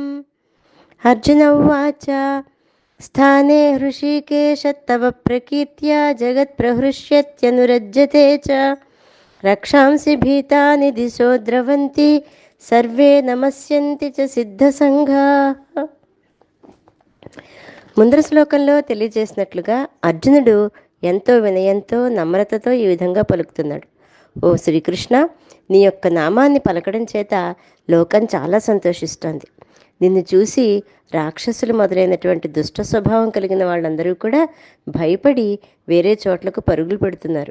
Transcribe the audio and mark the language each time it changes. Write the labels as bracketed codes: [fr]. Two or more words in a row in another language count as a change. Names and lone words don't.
[sa] अर्जुन उवाच स्थाने हृषीकेश तव प्रकीर्त्या जगत्प्रहृष्यत्यनुरज्यते च रक्षांसि भीतानि दिशो द्रवन्ति सर्वे नमस्यन्ति च सिद्धसंघाः। [te] ముందర శ్లోకంలో తెలియజేసినట్లుగా అర్జునుడు ఎంతో వినయంతో నమ్రతతో ఈ విధంగా పలుకుతున్నాడు. ఓ శ్రీకృష్ణ, నీ యొక్క నామాన్ని పలకడం చేత లోకం చాలా సంతోషిస్తోంది. నిన్ను చూసి రాక్షసులు మొదలైనటువంటి దుష్ట స్వభావం కలిగిన వాళ్ళందరూ కూడా భయపడి వేరే చోట్లకు పరుగులు పెడుతున్నారు.